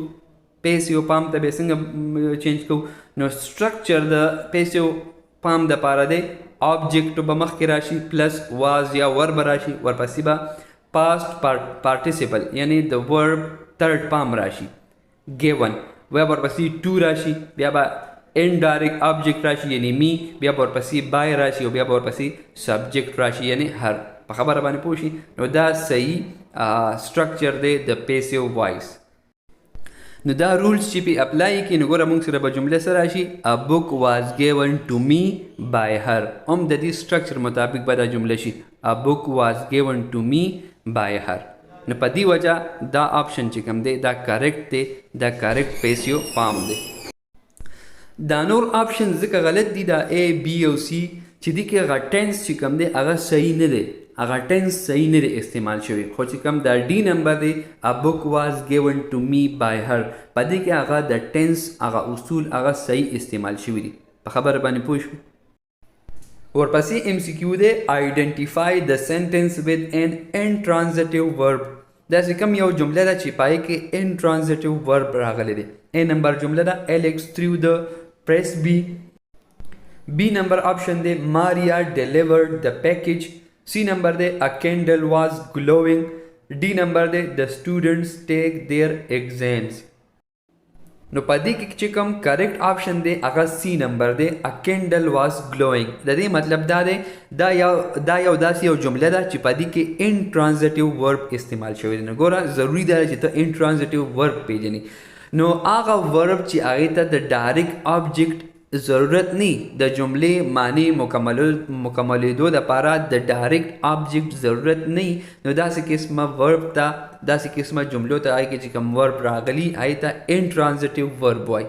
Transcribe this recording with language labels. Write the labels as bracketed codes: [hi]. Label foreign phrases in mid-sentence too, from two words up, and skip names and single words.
[en] passive form [ps] ته به څنګه چینج کو؟ نو سټرکچر د [en] passive form [ps] د پاره دی آبجیکټ به مخکې راشي [en] plus was [ps] یا ورب راشي، ورپسې به [en] past participle [ps] یعنی د [en] verb third form [ps] راشي ګیون، بیا ورپسې ټو راشي، بیا به [en] indirect object [ps] راشي یعنی می، بیا ورپسې بای راشي او بیا ورپسې سبجیکټ راشي یعنی هر. په خبره باندې پوه شي؟ نو دا صحیح سټرکچر دی د [en] passive voice. [ps] نو دا رولز چې په اپلای کې نو ګوره موږ سره به جمله سره راشي [en] a book was given to me by her. [ps] هم د دې سټرکچر مطابق به دا جمله شي [en] a book was given to me by her. [ps] نو په دې وجه دا آپشن چې کوم دی دا کریکټ دی، دا [en] correct passive form [ps] دی. دا نور آپشن ځکه غلط دي دا A B او C چې دي کې هغه ټینس چې کوم دی هغه صحیح نه دی، هغه ټینس صحیح نه دی استعمال شوی. خو چې کوم دا डी نمبر دی [en] a book was given to me by her [ps] په دې کې هغه د ټینس هغه اصول هغه صحیح استعمال شوي دي. په خبره باندې پوه شوي. ورپسې MCQ دی [en] identify the sentence with an intransitive verb. [ps] داسې کوم یو جمله ده چې پای کې [en] intransitive verb [ps] راغلی دی. A نمبر جمله ده [en] Alex threw the press [ps] B. B نمبر آپشن دی [en] Maria delivered the package. [ps] C نمبر دی [en] a candle was glowing. [ps] D نمبر دی [en] the students take their exams. [ps] نو په دې کې چې کوم [en] correct option [ps] دی هغه C نمبر دی [en] a candle was glowing. [ps] د دې مطلب دا دی دا یو داسې یو جمله ده چې په دې کې [en] intransitive verb [ps] استعمال شوی دی. نو ګوره ضروری ده چې ته [en] intransitive verb [ps] پیژنې. نو هغه verb چې هغې ته د [en] direct object [ps] ضرورت نه د جملې معنی مکملېدو دپاره د [en] direct object [ps] ضرورت نه نو داسې قسمه ورب ته داسې قسمه جملو ته هغې کې چې کوم ورب راغلي هغې ته [en] intransitive verb [ps] وایي.